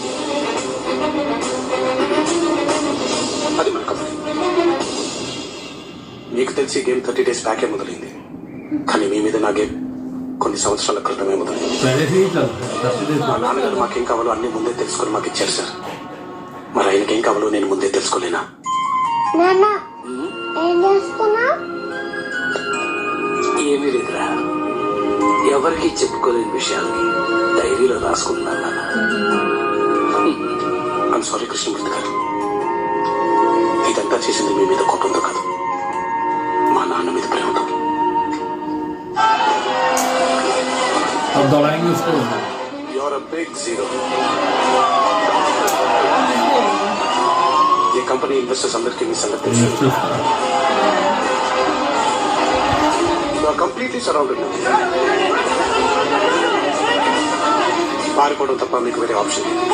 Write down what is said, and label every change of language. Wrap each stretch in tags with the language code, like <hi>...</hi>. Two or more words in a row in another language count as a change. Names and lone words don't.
<te>అది మన కంపెనీ మీకు తెలిసి గేమ్ 30</te> <en>days back</en> <te>మొదలైంది కానీ మీ మీద నా గేమ్ కొన్ని సంవత్సరాల క్రితమే మొదలైంది</te> <hi>पहले से ही चलता है 30 days</hi> <te>మా నాన్నగారు మాకేం కావాలో అన్ని ముందే తెలుసుకొని మాకు ఇచ్చారు సార్ మరి ఆయనకేం కావాలో నేను ముందే తెలుసుకోలేనా నాన్న ఏం చేస్తున్నా ఏమీ లేదురా ఎవరికి చెప్పుకోలేని విషయాల్ని డైరీలో రాసుకుంటున్నాను</te> <en>I'm sorry</en> <te>కృష్ణమూర్తి గారు ఇదంతా చేసింది మీ మీద కోపంతో కాదు మా నాన్న మీద ప్రేమతో</te> <hi>अब दौड़ाएंगे उसको</hi> <en>you're a big zero</en> <te>ఈ</te> <en>company investors</en> <te>అందరికీ మీ సంగతి తెలుసు</te> <en>completely surrounded</en> <te>పారిపోవడం తప్ప మీకు వేరే ఆప్షన్</te>